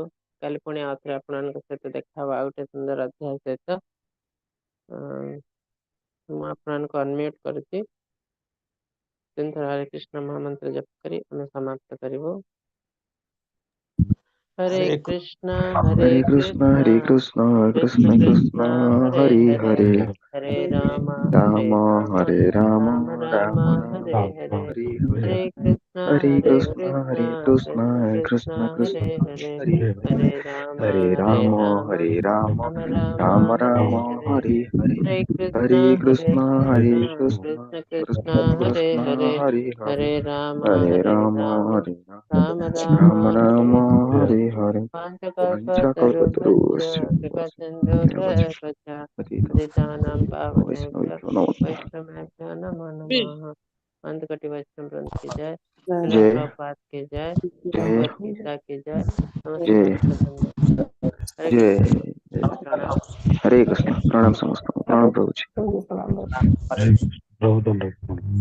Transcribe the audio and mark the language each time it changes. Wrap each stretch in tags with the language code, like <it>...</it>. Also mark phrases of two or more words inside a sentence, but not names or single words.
<or>କାଲି ପୁଣି ଆଉଥରେ ଆପଣମାନଙ୍କ ସହିତ ଦେଖା ହବା ଆଉ ଗୋଟେ ସୁନ୍ଦର ଅଧ୍ୟାୟ ସହିତ। ମୁଁ ଆପଣମାନଙ୍କୁ ଅନମ୍ୟୁଟ୍ କରୁଛି। ତିନିଥର ହରେ କୃଷ୍ଣ ମହାମନ୍ତ୍ର ଜପ କରି ଆମେ ସମାପ୍ତ କରିବୁ।</or> <sa>ହରେ ହରେ କୃଷ୍ଣ हरे कृष्ण କୃଷ୍ଣ हरे कृष्ण କୃଷ୍ଣ कृष्ण कृष्ण କୃଷ୍ଣ ହରେ हरे ହରେ हरे ହरे ରାମ राम हरे राम ରାମ राम ରାମ राम ହରେ हरे हरे हरे हरे कृष्ण हरे कृष्ण कृष्ण कृष्ण हरे कृष्ण हरे हरे हरे हरे हरे राम हरे राम राम राम राम हरे राम हरे हरे हरे हरे हरे कृष्ण हरे कृष्ण कृष्ण कृष्ण कृष्ण हरे कृष्ण हरे हरे हरे हरे हरे हरे राम राम हरे राम राम राम राम राम हरे हरे हरे पाञ्चकल्पतरुभ्यश्च पंचकल्पतरुस्य कृपासिन्धुभ्यश्च पतितानां पावनेभ्यः वैष्णवेभ्यो नमः। वैष्णवेभ्यो नमो नमः।</sa> <hi>अंतकटि वैष्णव वृंद की जय, श्रील जय प्रभुपाद की जय, जय भगवत गीता की जय, समस्त जय संप्रदाय की जय। हरे जय कृष्ण जय प्रणाम। हरे कृष्ण प्रणाम समस्त प्रणाम प्रभु जी। प्रभु दंड।</hi>